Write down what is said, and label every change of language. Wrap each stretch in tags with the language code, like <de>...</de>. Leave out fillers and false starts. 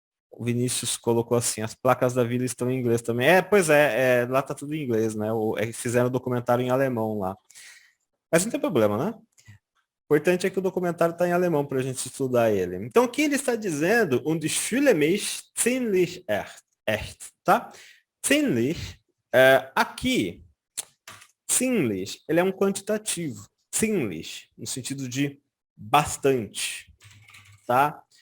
<pt>O Vinícius colocou assim, as placas da vila estão em inglês também. Pois lá tá tudo em inglês, né? Fizeram o documentário em alemão lá. Mas não tem problema, né? O importante é que o documentário está em alemão para a gente estudar ele. Então, o que ele está dizendo?</pt> <de>Und ich fühle mich ziemlich echt, tá?</de> <pt>Ziemlich, aqui, ziemlich, ele é um quantitativo. Ziemlich, no sentido de bastante, tá?</pt>